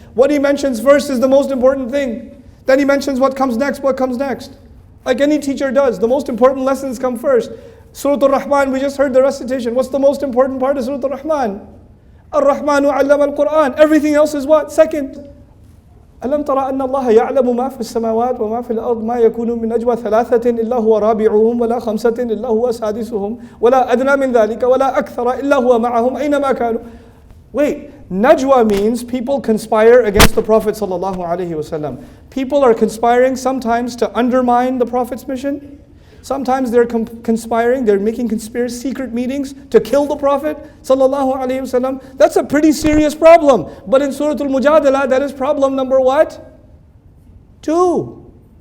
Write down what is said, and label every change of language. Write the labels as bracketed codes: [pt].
[en] What He mentions first is the most important thing. Then He mentions what comes next, what comes next. Like any teacher does, the most important lessons come first. Surah Rahman, we just heard the recitation. What's the most important part of Surah Rahman? [ar] Ar-Rahmanu 'allama al-Qur'an. [en] Everything else is what? Second. [ar] ألم ترى أن الله يعلم ما في السماوات وما في الأرض ما يكون من نجوى ثلاثة إلا هو رابعهم ولا خمسة إلا هو سادسهم ولا أدنى من ذلك ولا أكثر إلا هو معهم أينما كانوا. [en] Wait, najwa means people conspire against the Prophet sallallahu alaihi wasallam. People are conspiring sometimes to undermine the Prophet's mission. Sometimes they're conspiring, they're making secret meetings to kill the Prophet sallallahu alaihi wasallam. That's a pretty serious problem. But in Surah Al-Mujadala, that is problem number what? 2.